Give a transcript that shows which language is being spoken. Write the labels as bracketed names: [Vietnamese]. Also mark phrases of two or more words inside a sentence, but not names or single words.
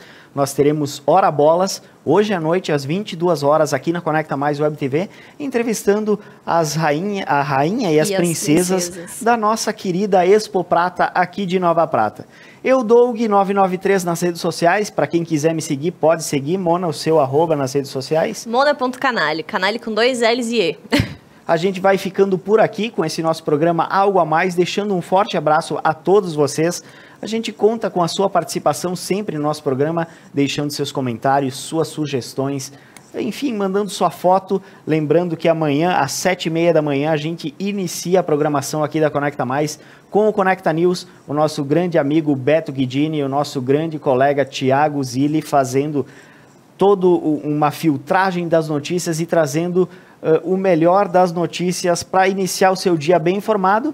[Portuguese] Nós teremos Hora Bolas, hoje à noite, às 22 horas, aqui na Conecta Mais Web TV, entrevistando a rainha e as princesas da nossa querida Expo Prata, aqui de Nova Prata. Eu, Doug993 nas redes sociais, para quem quiser me seguir, pode seguir. Mona, o seu @ nas redes sociais? Mona.canale, canale com 2 L's e E. A gente vai ficando por aqui com esse nosso programa Algo a Mais, deixando um forte abraço a todos vocês. A gente conta com a sua participação sempre no nosso programa, deixando seus comentários, suas sugestões, enfim, mandando sua foto. Lembrando que amanhã, às 7h30 da manhã, a gente inicia a programação aqui da Conecta Mais com o Conecta News, o nosso grande amigo Beto Guidini e o nosso grande colega Thiago Zilli fazendo toda uma filtragem das notícias e trazendo o melhor das notícias para iniciar o seu dia bem informado.